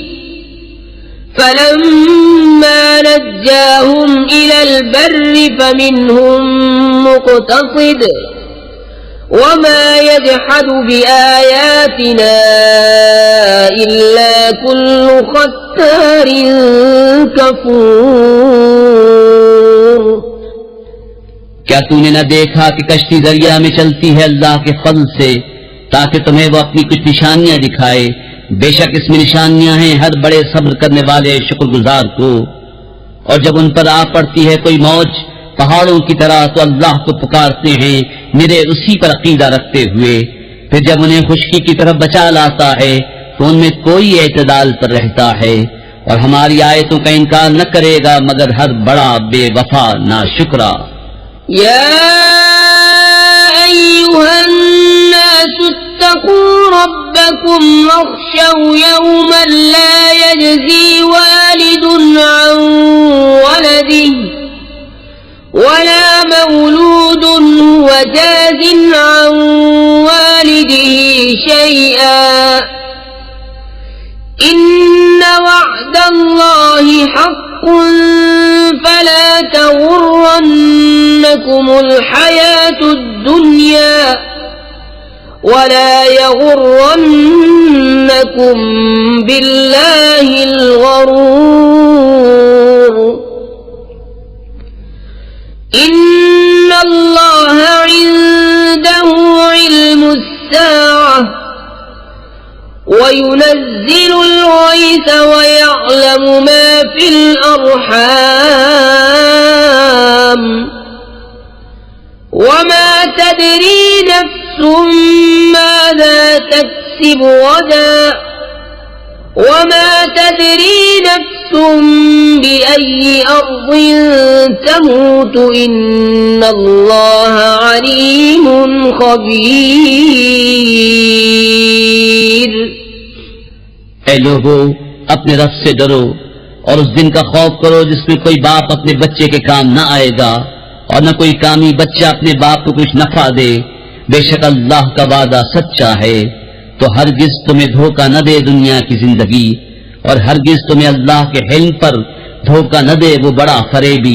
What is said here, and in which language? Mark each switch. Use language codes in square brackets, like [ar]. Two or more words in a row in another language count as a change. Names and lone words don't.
[ar] فلما نجاهم إلى البر فمنهم مقتصد وما يجحد بآياتنا إلا كل ختار كفور। [ur] کیا تو نے نہ دیکھا کہ کشتی دریا میں چلتی ہے اللہ کے فل سے، تاکہ تمہیں وہ اپنی کچھ نشانیاں دکھائے. بے شک اس میں نشانیاں ہیں ہر بڑے صبر کرنے والے شکر گزار کو. اور جب ان پر آ پڑتی ہے کوئی موج پہاڑوں کی طرح تو اللہ کو پکارتے ہیں میرے اسی پر عقیدہ رکھتے ہوئے. پھر جب انہیں خشکی کی طرف بچا لاتا ہے تو ان میں کوئی اعتدال پر رہتا ہے. اور ہماری آیتوں کا انکار نہ کرے گا مگر ہر بڑا بے وفا ناشکرا. [ar] يا أيها الناس اتقوا ربكم واخشوا يوما لا يجزي والد عن ولده ولا مولود هو جاز عن والده شيئا إن وعد الله حق فلا تغرنكم الحياة الدنيا ولا يغرنكم بالله الغرور. إن الله عنده علم الساعة وينزل الغيث ويعلم ما في الأرحام وما تدري نفس ماذا تكسب غدا وما تدري نفس بأي أرض تموت إن الله عليم خبير. [ur] اے لوگو، اپنے رب سے ڈرو اور اس دن کا خوف کرو جس میں کوئی باپ اپنے بچے کے کام نہ آئے گا اور نہ کوئی کامی بچہ اپنے باپ کو کچھ نفع دے. بے شک اللہ کا وعدہ سچا ہے، تو ہرگز تمہیں دھوکا نہ دے دنیا کی زندگی، اور ہرگز تمہیں اللہ کے حلم پر دھوکا نہ دے وہ بڑا فریبی.